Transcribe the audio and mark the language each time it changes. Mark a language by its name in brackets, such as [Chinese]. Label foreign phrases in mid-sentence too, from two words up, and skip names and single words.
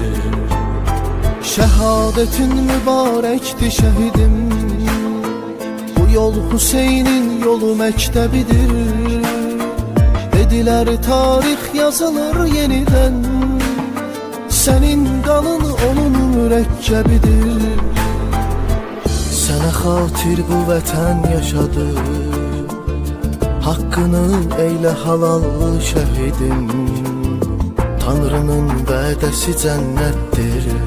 [Turkish] Şehadetin mübarekti şehidim. Bu yol Hüseyin'in yolu mektebidir. Dediler tarih yazılır yeniden. Senin kanın onun mürekkebidir. [Azerbaijani] Sənə xatir bu vətən yaşadı. [Turkish] Hakkını eyle halal şehidim. [Azerbaijani] Tanrının vədəsi cənnətdir.